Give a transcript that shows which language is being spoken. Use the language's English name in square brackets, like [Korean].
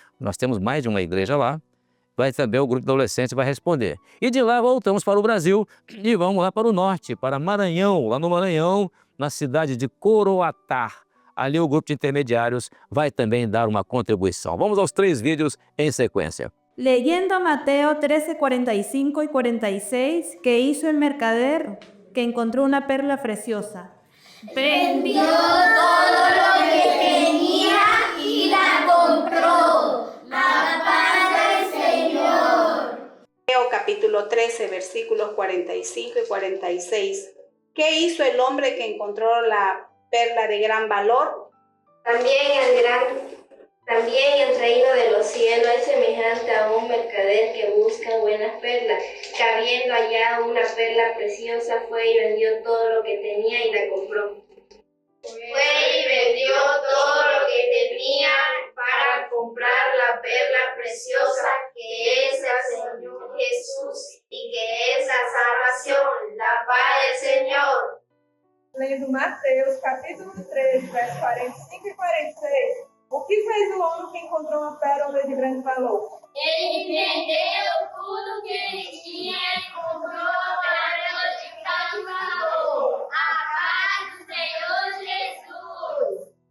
[Portuguese] Nós temos mais de uma igreja lá. Vai também o grupo de adolescentes vai responder. E de lá voltamos para o Brasil e vamos lá para o norte, para Maranhão. Lá no Maranhão, na cidade de Coroatá. Ali o grupo de intermediários vai também dar uma contribuição. Vamos aos 3 vídeos em sequência. [Spanish] Leyendo Mateo 13, 45 y 46, ¿qué hizo el mercader que encontró una perla preciosa? Vendió todo lo que tenía y la compró. La paz del Señor. Mateo capítulo 13, versículos 45 y 46. ¿Qué hizo el hombre que encontró la perla de gran valor? También el reino de los cielos es semejante a un mercader que busca buenas perlas, que habiendo hallado una perla preciosa fue y vendió todo lo que tenía y la compró. Fue y vendió todo lo que tenía para comprar la perla preciosa que es el Señor Jesús y que es la salvación, la paz del Señor. [Portuguese] Lendo Mateus capítulo 13, versos 45 e 46. O que fez o homem que encontrou uma pérola de grande valor? Ele vendeu tudo que ele tinha e comprou a pérola de grande valor. A paz do Senhor Jesus.